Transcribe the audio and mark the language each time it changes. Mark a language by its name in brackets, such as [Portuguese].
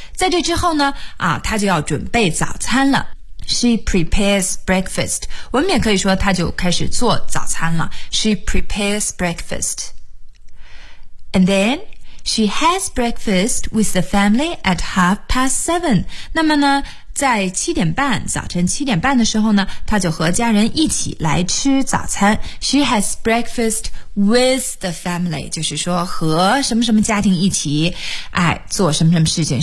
[Chinese] 在这之后呢，啊，她就要准备早餐了。 [English] She prepares breakfast. [Chinese] 我们也可以说她就开始做早餐了。 [English] She prepares breakfast. And then, she has breakfast with the family at 7:30. [Chinese] 那么呢，在早晨七点半的时候呢，她就和家人一起来吃早餐。 [English] She has breakfast with the family. [Chinese] 就是说和什么什么家庭一起，哎，做什么什么事情。